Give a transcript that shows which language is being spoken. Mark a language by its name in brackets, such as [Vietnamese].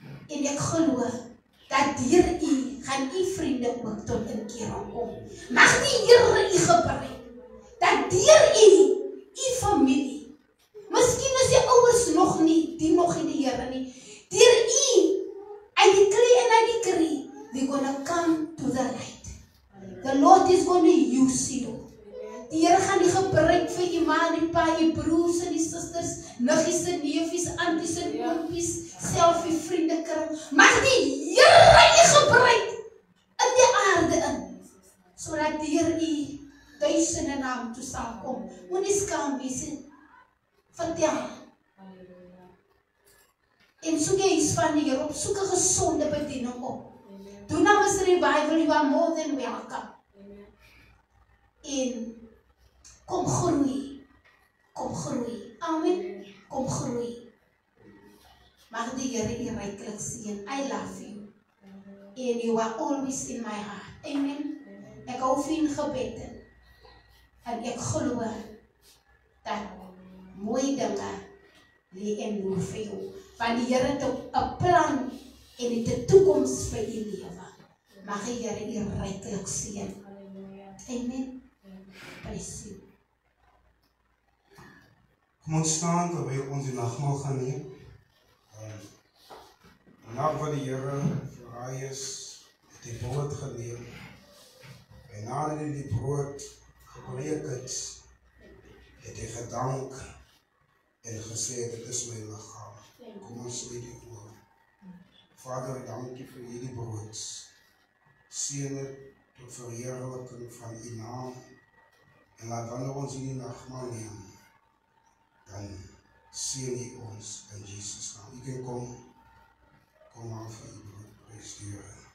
[Afrikaans] En ek glo dat deur u gaan u vriende ook tot inkering kom. Mag die Here u gebruik dat deur u familie, miskien is die ouers nog nie, die nog in die Here nie, deur u uit die klee en uit die krie, [English] we're gonna come to the light. The Lord is gonna use you. [Afrikaans] Die Here gaan die gebruik vir u ma, die pa, die broers en die susters, niggies en neefies, aunties en oompies, self die vriendekring. Mag die Here u gebruik in die aarde in, sodat deur u duisende naam toe sal kom. Moenie skaam wees nie. Vertel. En soek jy iets van die Here op, soek 'n gesonde bediening op. Doen nou 'n revival, [English] you are more than welcome. [Afrikaans] En kom groei. Kom groei. Amen. Kom groei. Mag die Here u ryklik seën. [English] I love you. And you are always in my heart. [Afrikaans] Amen. Ek hou vir u gebed in. En ek glo dat mooi dinge lê en loer vir jou. Want die Here het 'n plan en het 'n toekoms vir u lewe. Mag die Here u ryklik seën. [English] Amen. Bless you. [Afrikaans] Kom ons staan terwyl ons die nagmaal gaan neem. Na wat die Here verraai is, het die brood geneem. En nadat hy die brood gebreek het, het hy gedank en gesê, dit is my liggaam. Kom ons sluit die oë. Vader, dankie vir hierdie brood. Seën dit tot verheerliking van u naam. En laat wanneer ons hierdie nagmaal neem, dan seën u ons in Jesus naam. U kan kom aan vir u brood. Praise die Here.